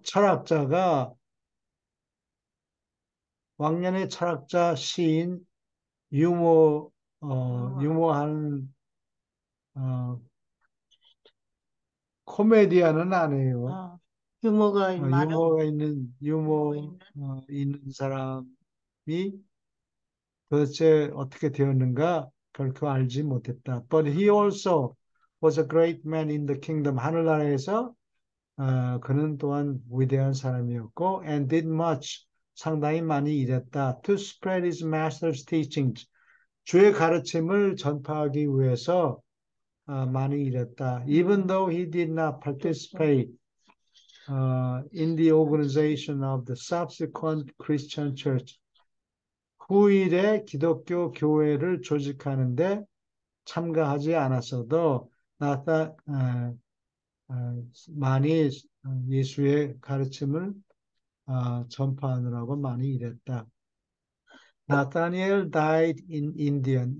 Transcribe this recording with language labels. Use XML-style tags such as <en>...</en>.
<ko>철학자가 왕년의 철학자 시인 유머 유머하는 어, 코미디언은 아니에요. 유머가 많은, 유머가 있는 유머가 있는, 있는 사람이 도대체 어떻게 되었는가 결코 알지 못했다.</ko> <en>But he also was a great man in the kingdom.</en> <ko>하늘나라에서 그는 또한 위대한 사람이었고</ko> <en>and did much</en> <ko>상당히 많이 일했다.</ko> <en>To spread his master's teachings.</en> <ko>주의 가르침을 전파하기 위해서 많이 일했다.</ko> <en>Even though he did not participate in the organization of the subsequent Christian church.</en> <ko>후일의 기독교 교회를 조직하는데 참가하지 않았어도 나타 많이 예수의 가르침을 전파하느라고 많이 일했다.</ko> <en>나타니엘 died in Indian.</en>